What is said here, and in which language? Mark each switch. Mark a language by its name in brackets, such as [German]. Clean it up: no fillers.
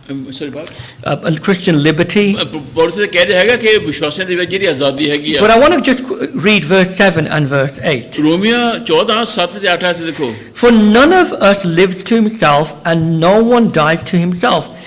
[Punjabi] Sorry ਬਾਤ [English] Christian liberty. [Punjabi] ਪੌਲੁਸ ਕਹਿ ਰਿਹਾ ਹੈਗਾ ਕਿ ਵਿਸ਼ਵਾਸੀਆਂ ਦੇ ਵਿੱਚ ਜਿਹੜੀ ਆਜ਼ਾਦੀ ਹੈਗੀ ਆ। [English] But I want to just read verse 7 and verse 8. [Punjabi] ਰੋਮੀਆਂ 14 7 ਤੇ 8 ਤੇ ਦੇਖੋ। [English] For none of us lives to himself, and no one dies to himself.